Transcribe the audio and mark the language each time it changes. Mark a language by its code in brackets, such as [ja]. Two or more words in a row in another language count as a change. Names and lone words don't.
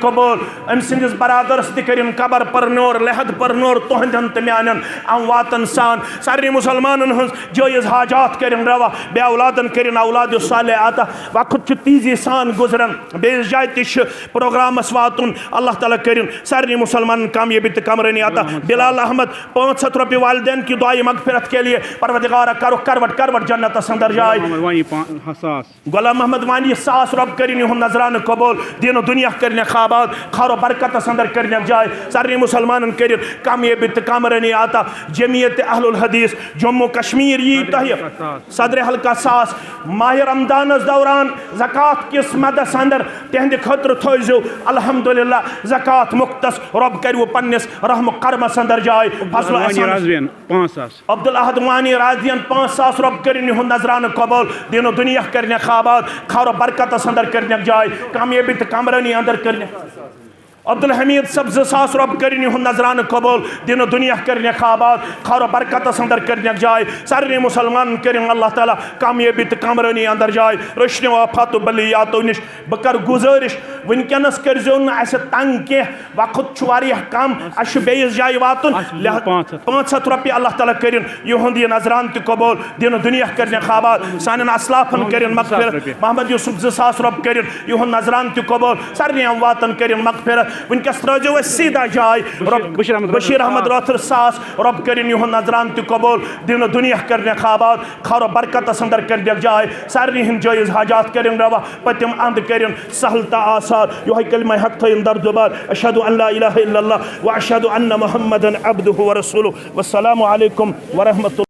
[ks] कबूल अम सिंदिस बरादरस त करिन कबर परनोर लहद परनोर तोहंदन त म्यानन अमवातन सान सारे मुसलमानन हंस जायज हाजात करिन रवा बे औलादन करिन औलाद साले आता वक्त तेजी सान गुजरन बेस जाय त प्रोग्रामस वातुन अल्लाह ताला करिन सारे मुसलमान कामयाबी त कमरनी आता बिलाल अहमद 500 रुपये [ur] والدین کی دعائے مغفرت کے لیے [ks] परवरदिगार करो करवट करवट जन्नत अंदर जाए गुलाम मोहम्मद वानी 100 रब करिन हुन नजरान कबूल दीनो दुनिया करने खाबाद खारो बरकत अंदर करने जाए सारे मुसलमान करिन कामयाबी त कमरनी आता जमीयत अहलुल हदीस जम्मू कश्मीर यी तह सदर हल्का सास माह रमदान दौरान ज़कात किस मदस अंदर तहद खतर थो अल्हम्दुलिल्लाह ज़कात मुख्तस रब करू पन्निस रहम कर्मस अंदर जाए अब्दुल अहद वानी राजियन 5 सास रब करिन हुन नजरान कबूल दीनो दुनिया करने खाबाद खारो बरकत अंदर करने जाए कामयाबी त कमरनी अंदर करने अब्दुल हमीद सब 2 सास रब करिन हुन नजरान कबूल दीनो दुनिया करने खाबाद खारो बरकत अंदर करने जाए सारे मुसलमान करिन अल्लाह ताला कामयाबी त कमरनी अंदर जाए रोशनी वफात बलियातो निश बकर गुजारिश वनकनस करजो न अस तंग के वक्त कम अश बेस जाए वातुन 500 रुपये अल्लाह ताला करिन युहंद नजरान त कबूल दीनो दुनिया करने खाबाद सान असलाफन करिन मगफिरत मोहम्मद यूसुफ 2 सास रब करिन युहंद नजरान त कबूल सारे अमवातन करिन मगफिरत वनकस त्रजो सीधा जाए बशीर अहमद रोथर सास रब करिन युहन नजरान तो कबूल दिन दुनिया करने आबाद खर बरकत अंदर कर जाए सारे हिंद जायज़ हाजात करिन रवा पतिम अंद करिन सहलता आसार यो कलमा हक थन दर दुबार [ar] أشهد أن لا إله إلا الله وأشهد أن محمدا عبده ورسوله والسلام عليكم ورحمة الله.